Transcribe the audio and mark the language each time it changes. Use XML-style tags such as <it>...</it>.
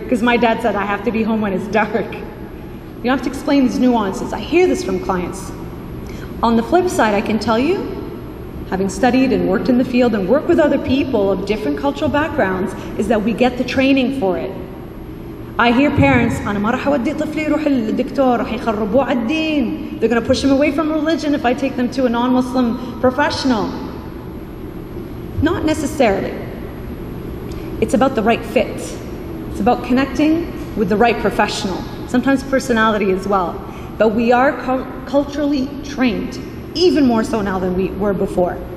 <en>Because my dad said I have to be home when it's dark. You don't have to explain these nuances. I hear this from clients. On the flip side, I can tell you, having studied and worked in the field and worked with other people of different cultural backgrounds, is that we get the training for it. I hear parents,</en> <ar>أنا ما راح أودي طفلي يروح للدكتور راح يخربوه على الدين.</ar> <en>They're going to push him away from religion if I take them to a non-Muslim professional. Not necessarily. It's about the right fit. It's about connecting with the right professional. Sometimes personality as well. But we are culturally trained, even more so now than we were before.</en>